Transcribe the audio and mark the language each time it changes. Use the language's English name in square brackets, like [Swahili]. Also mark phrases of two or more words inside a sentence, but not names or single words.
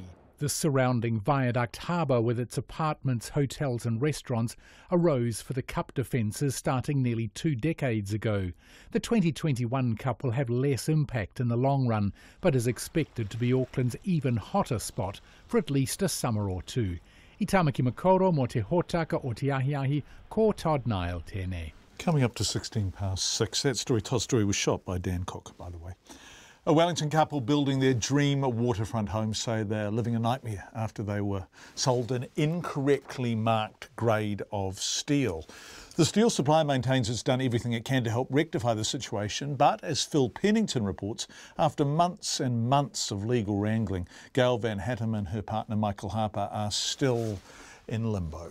[English] The surrounding viaduct harbour with its apartments, hotels and restaurants arose for the Cup defences starting nearly 2 decades ago. The 2021 Cup will have less impact in the long run, but is expected to be Auckland's even hotter spot for at least a summer or two. [Māori] I Tamaki Makoro mo te hōtaka o te ahiahi, ko Todd Nile tēnei. [English] Coming up to 6:16. That Todd's story was shot by Dan Cook, by the way. A Wellington couple building their dream waterfront home say they're living a nightmare after they were sold an incorrectly marked grade of steel. The steel supplier maintains it's done everything it can to help rectify the situation, but as Phil Pennington reports, after months and months of legal wrangling, Gail Van Hattem and her partner Michael Harper are still in limbo.